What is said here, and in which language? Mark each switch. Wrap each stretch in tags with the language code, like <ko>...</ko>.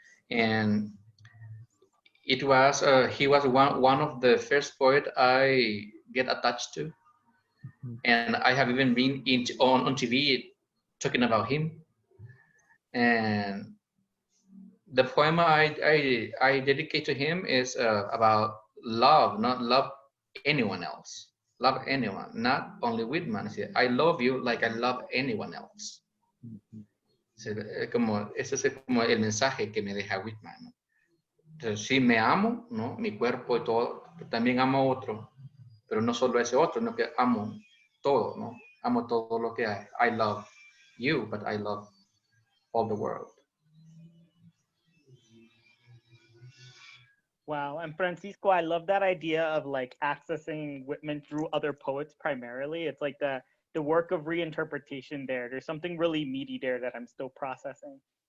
<en>And it was he was one of the first poet I get attached to, and I have even been on TV talking about him. And the poem I dedicate to him is about love, not love anyone else. Love anyone, not only Whitman. I love you like I love anyone else.</en> <es>Ese es como el mensaje que me deja Whitman, ¿no? Entonces, sí, me amo, ¿no? Mi cuerpo y todo, pero también amo a otro, pero no solo ese otro, sino que amo todo, ¿no? Amo todo lo que hay.</es> <en>I love you, but I love all the world. Wow. And Francisco, I love that idea of like accessing Whitman through other poets primarily. It's like the work of reinterpretation there. There's something really meaty there that I'm still processing.</en>